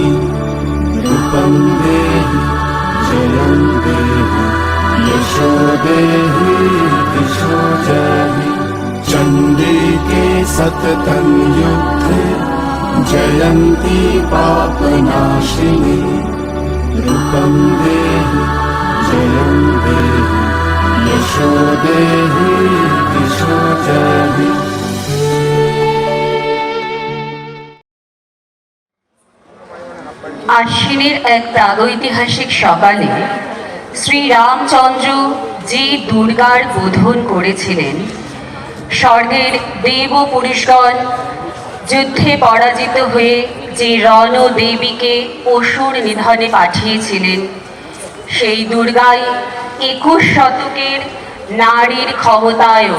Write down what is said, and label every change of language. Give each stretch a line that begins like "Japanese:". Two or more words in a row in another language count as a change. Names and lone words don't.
Sanskrit: रूपं देहि जयं देहि यशो देहि दिशो जहि चण्डिके सततं युद्धे जयन्ती पापनाशिनी रूपं देहि जयं देहि यशो देहि दिशो जहि
Bangla: আশ্বিনের এক প্রাগৈতিহাসিক সকালে শ্রীরামচন্দ্র যে দুর্গার বোধন করেছিলেন, স্বর্গের দেব পুরুষগণ যুদ্ধে পরাজিত হয়ে যে রণদেবীকে অসুর নিধনে পাঠিয়েছিলেন, সেই দুর্গাই 21 শতকের নারীর ক্ষমতায়ন।